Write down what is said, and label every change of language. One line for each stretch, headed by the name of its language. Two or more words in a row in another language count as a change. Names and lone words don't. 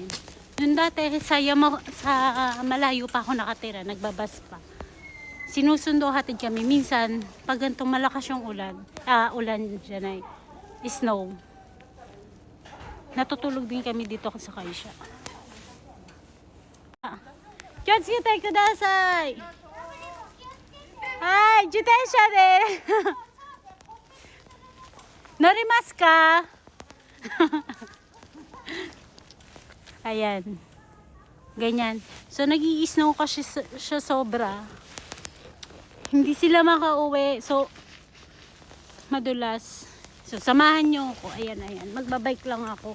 Filipino: Noon dati sa malayo pa ako nakatira, nagbabas pa. Sinusundo hatid kami. Minsan, pag ganitong malakas yung ulan dyan ay snow. Natutulog din kami dito sa kaisya.
Japanese: 気をつけてください! はい! 自転車で! 乗りますか?
Filipino: Ayan. Ganyan. So, nag-i-snow kasi siya sobra. Hindi sila makauwi. So, madulas. So, samahan nyo ako. Ayan. Magbabike lang ako.